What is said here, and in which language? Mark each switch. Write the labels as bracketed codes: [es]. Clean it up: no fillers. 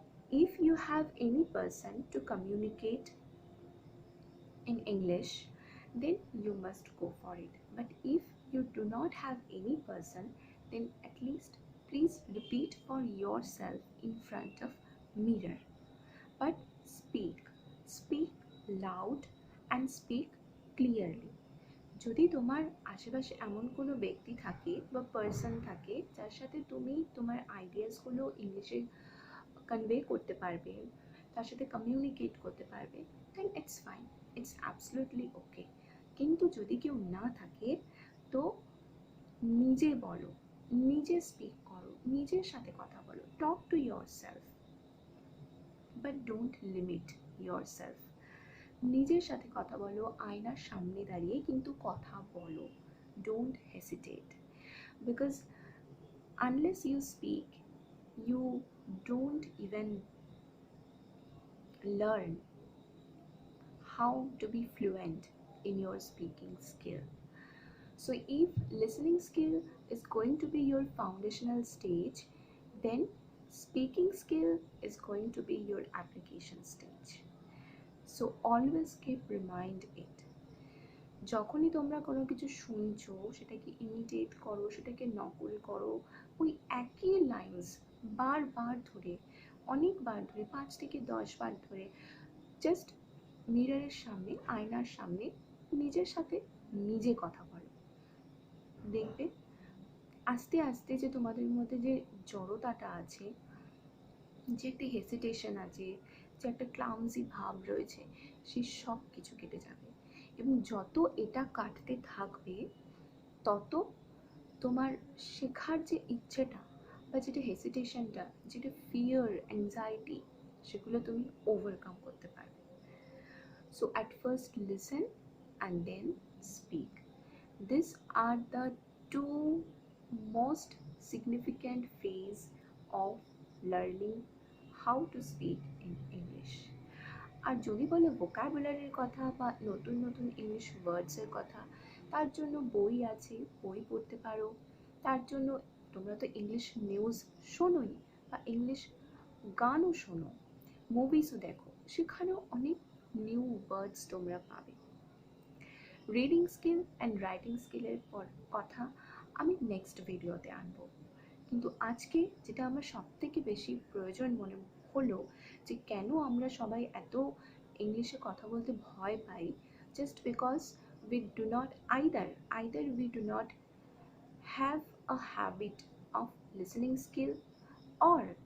[en] If you have any person to communicate in English, then you must go for it. But if you do not have any person, then at least please repeat for yourself in front of mirror. But speak loud and speak clearly. [bn] যদি তোমার আশেপাশে এমন কোনো ব্যক্তি থাকে বা person থাকে যার সাথে তুমি তোমার আইডিয়াসগুলো ইংলিশে কনভে করতে পারবে, তার সাথে কমিউনিকেট করতে পারবে, দেন ইটস ফাইন, ইটস অ্যাবসলিউটলি ওকে। কিন্তু যদি কেউ না থাকে তো নিজে বলো, নিজে স্পিক করো, নিজের সাথে কথা বলো, talk to your self, but don't limit your self. নিজের সাথে কথা বলো, আয়নার সামনে দাঁড়িয়ে কিন্তু কথা বলো, don't hesitate, because unless you speak, you [en] don't even learn how to be fluent in your speaking skill. So if listening skill is going to be your foundational stage, then speaking skill is going to be your application stage. So always keep remind it. [bn] যখনই তোমরা কোনো কিছু শুনছো সেটাকে imitate করো, সেটাকে নকল করো, ওই একই লাইন্স বারবার ধরে, অনেকবার ধরে, 5 থেকে 10 বার ধরে জাস্ট মিররের সামনে, আয়নার সামনে নিজের সাথে নিজে কথা বলো। দেখবে আস্তে আস্তে যে তোমাদের মধ্যে যে জড়তাটা আছে, যে একটা হেসিটেশন আছে, যে একটা ক্লামজি ভাব রয়েছে, সেই সব কিছু কেটে যাবে। এবং যত এটা কাটতে থাকবে তত তোমার শেখার যে ইচ্ছেটা বা যেটা হেসিটেশনটা, যেটা ফিয়ার, অ্যাংজাইটি, সেগুলো তুমি ওভারকাম করতে পারবে। [en] So at first listen and then speak. These are the two most significant phase of learning how to speak in English. [bn] আর যদি বলো ভোকাবুলারির কথা বা নতুন নতুন ইংলিশ ওয়ার্ডসের কথা, তার জন্য বই আছে, বই পড়তে পারো। তার জন্য তোমরা তো ইংলিশ নিউজ শোনোই, বা ইংলিশ গানও শোনো, মুভিসও দেখো, সেখানেও অনেক নিউ ওয়ার্ডস তোমরা পাবে। রিডিং স্কিল অ্যান্ড রাইটিং স্কিলের কথা আমি নেক্সট ভিডিওতে আনবো। কিন্তু আজকে যেটা আমার সবথেকে বেশি প্রয়োজন মনে হলো, যে কেন আমরা সবাই এত ইংলিশে কথা বলতে ভয় পাই, just because we do not either we do not have a habit of listening skill, or